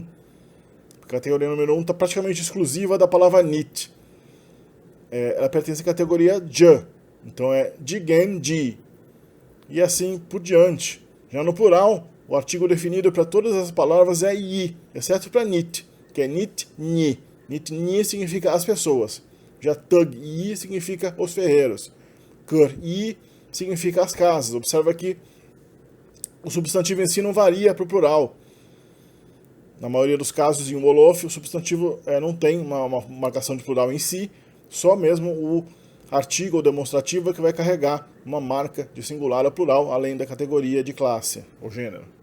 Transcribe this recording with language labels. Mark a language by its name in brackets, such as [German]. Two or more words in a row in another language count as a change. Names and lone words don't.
[Portuguese] A categoria número 1 está praticamente exclusiva da palavra nit. Ela pertence à categoria j. Então é [Wolof] digen ji. [Portuguese] E assim por diante. Já no plural, o artigo definido para todas as palavras é yi, exceto para nit, que é [Wolof] nit ni. Nit ni [Portuguese] significa as pessoas. Já [Wolof] tug yi [Portuguese] significa os ferreiros. [Wolof] Kur yi [Portuguese] significa as casas. Observa que o substantivo em si não varia para o plural. Na maioria dos casos, em Wolof, o substantivo não tem uma marcação de plural em si, só mesmo o artigo ou demonstrativo que vai carregar uma marca de singular ou plural, além da categoria de classe ou gênero.